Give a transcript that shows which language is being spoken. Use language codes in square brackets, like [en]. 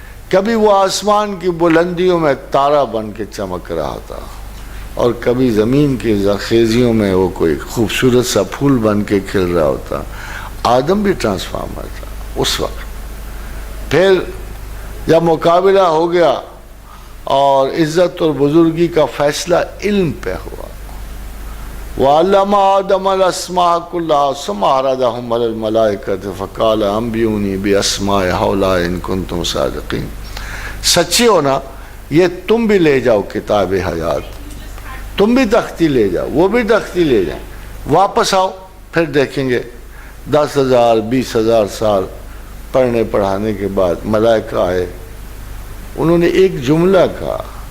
[ur] کبھی وہ آسمان کی بلندیوں میں تارا بن کے چمک رہا تھا, اور کبھی زمین کی زرخیزیوں میں وہ کوئی خوبصورت سا پھول بن کے کھل رہا ہوتا. آدم بھی ٹرانسفارمر تھا اس وقت. پھر جب مقابلہ ہو گیا اور عزت اور بزرگی کا فیصلہ علم پہ ہوا, [ar] وعلم آدم الاسماء كلها ثم عرضهم على الملائكة فقال انبئوني باسماء هؤلاء ان كنتم صادقين. [ur] سچے ہو نا، یہ تم بھی لے جاؤ کتاب حیات، تم بھی تختی لے جاؤ، وہ بھی تختی لے جائیں، واپس آؤ، پھر دیکھیں گے 10,000 20,000 سال پڑھنے پڑھانے کے بعد ملائکہ آئے، انہوں نے ایک جملہ کہا.